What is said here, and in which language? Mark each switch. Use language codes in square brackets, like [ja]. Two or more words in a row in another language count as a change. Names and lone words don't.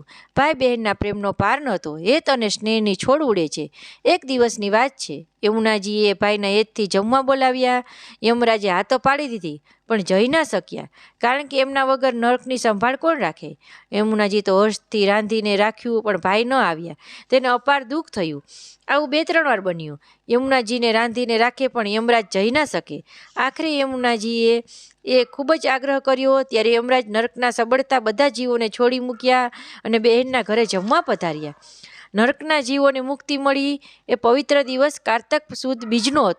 [gu] ભાઈ બહેનના પ્રેમનો પાર નહોતો। હેત અને સ્નેહની છોડ ઉડે છે। એક દિવસની વાત છે। યમુનાજીએ ભાઈના હેતથી જમવા બોલાવ્યા। યમરાજે હા તો પાડી દીધી પણ જઈ ન શક્યા, કારણ કે એમના વગર નરકની સંભાળ કોણ રાખે। યમુનાજી તો હર્ષથી રાંધીને રાખ્યું પણ ભાઈ ન આવ્યા। તેને અપાર દુખ થયું। आવું 2-3 વાર બન્યું। યમુનાજીને રાંધીને રાખે પણ યમરાજ જઈ ન શકે। આખરે યમુનાજીએ ખૂબ જ આગ્રહ કર્યો ત્યારે યમરાજ નરકના સબળતા બધા જીવોને છોડી મૂક્યા અને બહેનના ઘરે જમવા પધાર્યા। નરકના જીવોને મુક્તિ મળી એ પવિત્ર દિવસ કાર્તક સુદ બીજનો હતો।